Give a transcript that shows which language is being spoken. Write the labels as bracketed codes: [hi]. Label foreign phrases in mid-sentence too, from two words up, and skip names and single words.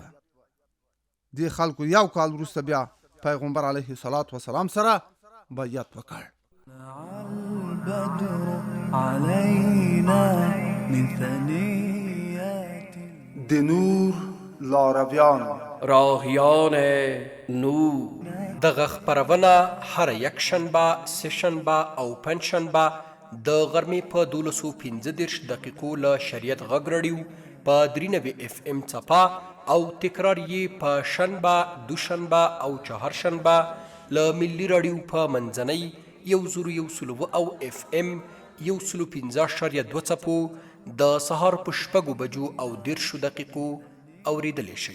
[ps] دې خلکو یو کال وروسته بیا پیغمبر [ar] علیه الصلاة والسلام [ps] سره بیعت وکړ. د نور لارویان [fa] راهیان نور [ps] دغه خپرونه هر یک شنبه، سه شنبه او پنج شنبه د غرمې په 12:15 دقیقو له شریعت غږ راډیو په 93 FM څپه او تکرار یې په شنبه، دوشنبه او چهارشنبه له ملي راډیو په منځنۍ 101 او FM 105.2 څپو د سهار په 6 بجو او 10 دقیقو اوریدلی شي.